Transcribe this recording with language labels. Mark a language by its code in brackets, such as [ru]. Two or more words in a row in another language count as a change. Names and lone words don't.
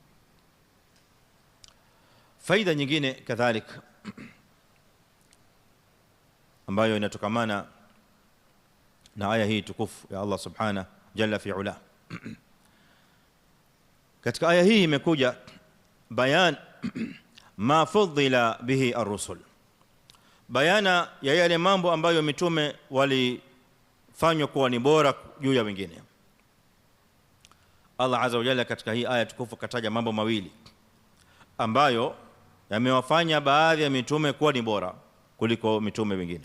[sw] Faida nyingine kadhalika ambayo inatokamana na aya hii tukufu ya Allah [ar] سبحانه جل في علاه. [sw] Katika aya hii imekuja [ar] بيان ما فضل به الرسل, [sw] bayana ya yale mambo ambayo mitume walifanywa kuwa ni bora juu ya wengine. Allah [ar] عز وجل [sw] katika hii aya tukufu kataja mambo mawili ambayo yamewafanya baadhi ya mitume kuwa ni bora kuliko mitume wengine.